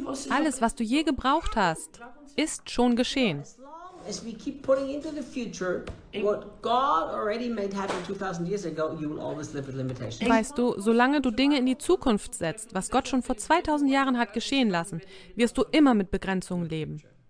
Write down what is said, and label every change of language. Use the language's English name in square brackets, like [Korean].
[German] Alles, was du je gebraucht hast, ist schon geschehen. [English] as we keep putting into the future what God already made happen 2000 years ago, you will always live with limitations. [German] Weißt du, solange du Dinge in die Zukunft setzt, was Gott schon vor 2000 Jahren hat geschehen lassen, wirst du immer mit Begrenzungen leben.